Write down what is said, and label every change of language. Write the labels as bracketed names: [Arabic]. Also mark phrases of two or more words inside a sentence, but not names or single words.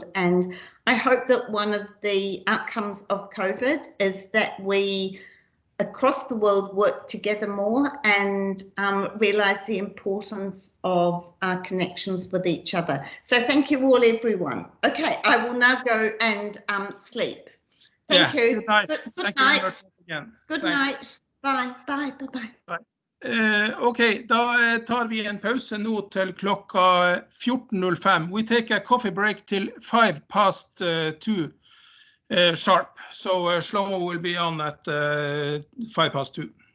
[English] And I hope that one of the outcomes of COVID is that we across the world work together more and realize the importance of our connections with each other. So thank you all, everyone. Okay, I will now go and sleep. Thank you. Good night. Good night. You once again. Good night. Bye. Bye. Bye. Bye. [Norwegian] OK, da tar vi en pause nå til klokka 14:05. [English] We take a coffee break till 2:05 sharp. So Shlomo will be on at 2:05.